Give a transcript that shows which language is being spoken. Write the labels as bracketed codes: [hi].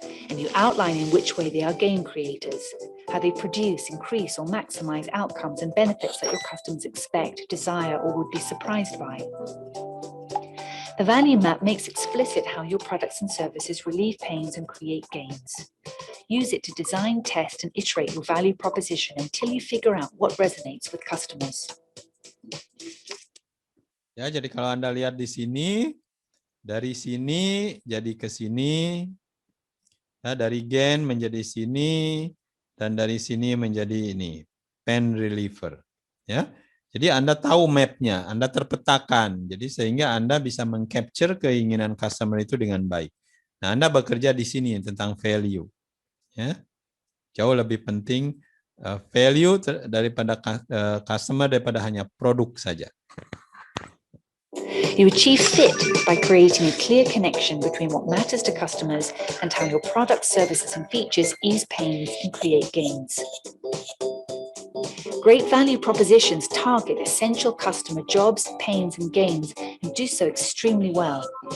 [en] And you outline in which way they are gain creators, how they produce, increase, or maximize outcomes and benefits that your customers expect, desire, or would be surprised by. The value map makes explicit how your products and services relieve pains and create gains. Use it to design, test, and iterate your value proposition until you figure out what resonates with customers. [id] Ya, jadi kalau Anda lihat di sini, dari sini jadi ke sini, ya, dari gain menjadi sini, dan dari sini menjadi ini, pain reliever. Ya. Jadi Anda tahu mapnya, Anda terpetakan, jadi sehingga Anda bisa mengcapture keinginan customer itu dengan baik. Nah, Anda bekerja di sini tentang value, ya. Jauh lebih penting value daripada customer daripada hanya produk saja. [en] You achieve fit by creating a clear connection between what matters to customers and how your products, services, and features ease pains and create gains. Great value propositions target essential customer jobs, pains, and gains, and do so extremely well.